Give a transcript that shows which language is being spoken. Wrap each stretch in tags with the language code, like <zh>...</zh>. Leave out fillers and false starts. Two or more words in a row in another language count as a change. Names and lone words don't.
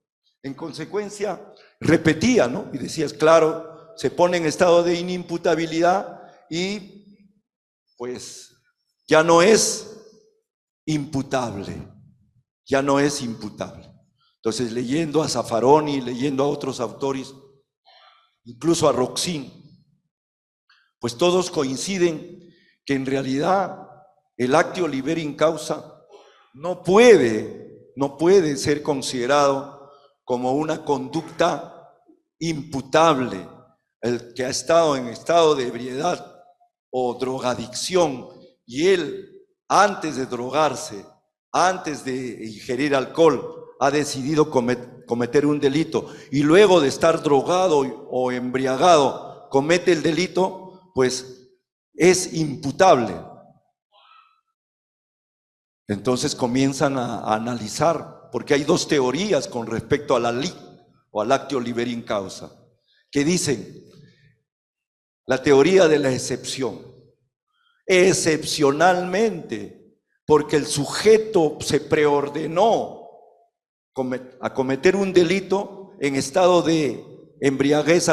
<es>En consecuencia, repetía, ¿no? Y decías, claro, se pone en estado de inimputabilidad y pues ya no es imputable, ya no es imputable. Entonces, leyendo a Zaffaroni, leyendo a otros autores, incluso a Roxin, pues todos coinciden que en realidad el</es> <la>actio libera in causa</la> <es>no puede ser considerado como una conducta imputable. El que ha estado en estado de ebriedad o drogadicción y él, antes de drogarse, antes de ingerir alcohol, ha decidido cometer un delito y luego de estar drogado o embriagado comete el delito, pues es imputable. Entonces comienzan a analizar, porque hay dos teorías con respecto a la ley o al</es> <la>actio libera in causa,</la> <es>que dicen, la teoría de la excepción. Excepcionalmente, porque el sujeto se preordenó a cometer un delito en estado de embriaguez</es>